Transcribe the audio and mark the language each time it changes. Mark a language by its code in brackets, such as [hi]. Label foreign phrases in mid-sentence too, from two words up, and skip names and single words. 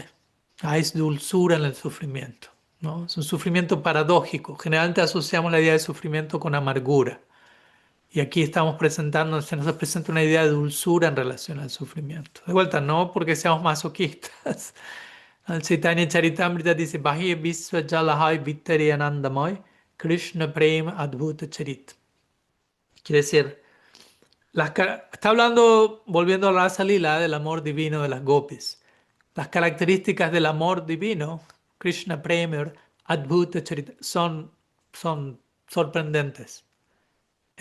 [es] Hay dulzura en el sufrimiento, ¿no? Es un sufrimiento paradójico. Generalmente asociamos la idea de sufrimiento con amargura. Y aquí se nos presenta una idea de dulzura en relación al sufrimiento. De vuelta, no porque seamos masoquistas. El Chaitanya Charitamrita dice, [bn] বাহির বিষ জ্বালা হয় ভিতরে আনন্দময়, কৃষ্ণ প্রেম অদ্ভুত চরিত. [es] Quiere decir, está hablando, volviendo a la Rasa Lila, del amor divino de las gopis. Las características del amor divino, [bn] কৃষ্ণ প্রেম অদ্ভুত চরিত, [es] son sorprendentes.